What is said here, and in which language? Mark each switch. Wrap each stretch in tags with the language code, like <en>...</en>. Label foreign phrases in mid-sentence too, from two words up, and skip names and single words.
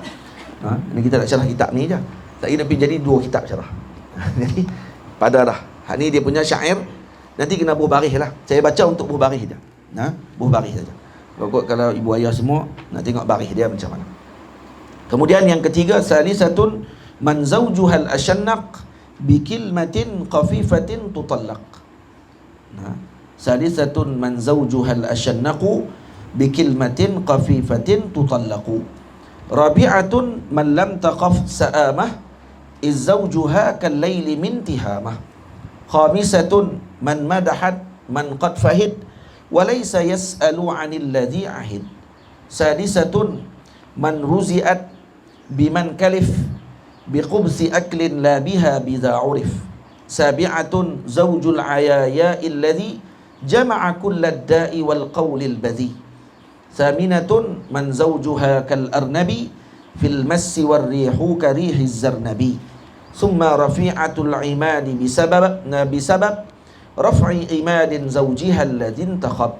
<ms>Ini kita nak syarah kitab ni je. Tak kira pergi jadi dua kitab syarah. Jadi padalah. Ni dia punya syair. Nanti kena berbaris lah. Saya baca untuk berbaris je. Berbaris saja. Kalau ibu ayah semua nak tengok baris dia macam mana. Kemudian yang ketiga,</ms> <ar>ثالثة من زوجها الشنق بكلمة خفيفة تطلق. ثالثة من زوجها الشنق بكلمة خفيفة تطلق. رابعة من لم تقف ساعة إذ زوجها كالليل من تهامة. خامسة من مدحت من قد فهد وليس يسأل عن الذي عهد. سادسة من رزئت بمن كلف بقبص أكل لا بها بضع عرف. سابعة زوج العياياء الذي جمع كل الداء والقول البذي. ثامنة من زوجها كالأرنب في المس والريح كريح الزرنب. ثم رافعة العماد بسبب رفع عماد زوجها الذي انتخب.</ar>